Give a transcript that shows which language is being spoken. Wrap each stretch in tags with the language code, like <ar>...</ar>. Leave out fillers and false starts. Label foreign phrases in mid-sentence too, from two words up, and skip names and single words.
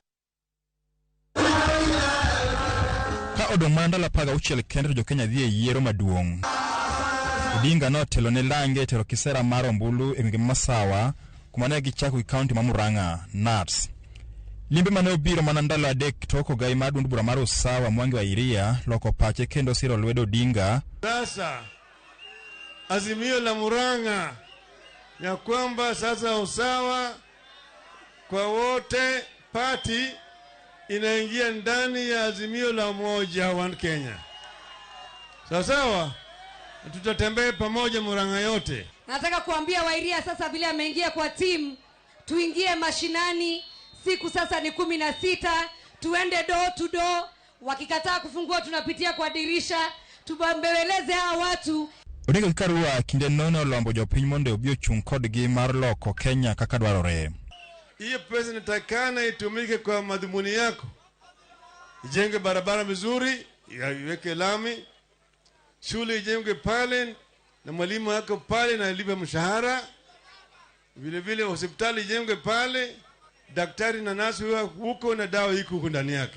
<luo>Ka odong' mana ndalo 16 kende jo Kenya dhi e yiero maduong'. Odinga no telo ne lange tero kisera mar ombulu e gwenge masawa kuma ne gichako i kaunti ma Murang'a Nats. Limbe mane obiro mana ndalo 3 toko gai mar duond bura mar Usawa Mwangi wa Iria loko pache kendo siro lwedo Odinga.</luo> <sw>Sasa Azimio la Murang'a ya kwamba sasa Usawa kwa wote party inaingia ndani ya Azimio la Umoja wa Kenya. Sawa? Tutatembea pamoja Murang'a yote. Nataka kuambia wa Iria sasa vile ameingia kwa timu, tuingie mashinani. Siku sasa ni 16, tuende</sw> <en>door to door.</en> <sw>Wakikataa kufungua tunapitia kwa dirisha, tubambeleze hao watu.</sw> <luo>Odinga Karua kinde nono lombo jopiny mondo obi ochung' kodgi mar loko Kenya kaka dwarore.</luo> <sw>Hiyo pesa inatakana itumike kwa madhumuni yako. Ijenge barabara vizuri, iweke lami, shule ijenge pale na mwalimu wako pale na alipe mshahara. Vile vile hospitali ijenge pale, daktari na nasi huko na dawa iko huko ndani yake.</sw>